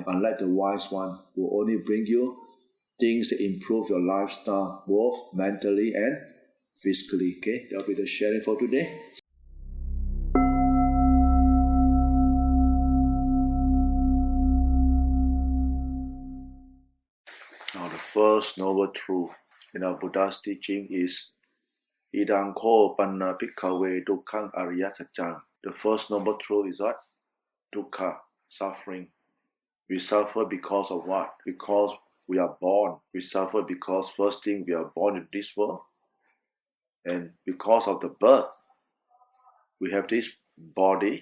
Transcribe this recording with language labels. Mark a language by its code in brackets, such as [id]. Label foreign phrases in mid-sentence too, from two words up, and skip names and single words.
[en] Unlike the wise one, who will only bring you things that improve your lifestyle, both mentally and physically. Okay, that will be the sharing for today. Now the first noble truth in our Buddha's teaching is [pi] Idang ko panna bhikkhave dukkhang ariya satchang. [en] The first noble truth is what? Dukkha, suffering. We suffer because of what? Because we are born. We suffer because first thing we are born in this world. And because of the birth, we have this body.